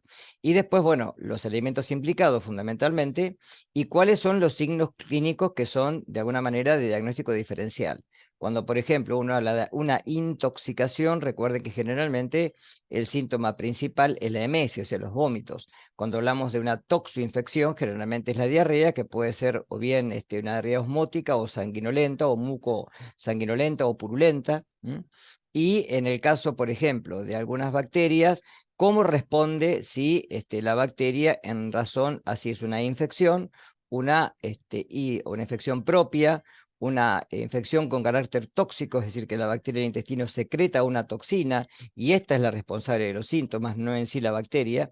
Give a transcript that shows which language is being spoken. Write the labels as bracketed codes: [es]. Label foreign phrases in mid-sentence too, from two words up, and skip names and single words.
[es] Y después, bueno, los elementos implicados fundamentalmente y cuáles son los signos clínicos que son de alguna manera de diagnóstico diferencial. Cuando, por ejemplo, uno habla de una intoxicación, recuerden que generalmente el síntoma principal es la emesis, o sea, los vómitos. Cuando hablamos de una toxoinfección, generalmente es la diarrea, que puede ser o bien una diarrea osmótica o sanguinolenta o mucosanguinolenta o purulenta. Y en el caso, por ejemplo, de algunas bacterias, cómo responde si la bacteria en razón a si es una infección, una infección propia, una infección con carácter tóxico, es decir, que la bacteria del intestino secreta una toxina y esta es la responsable de los síntomas, no en sí la bacteria.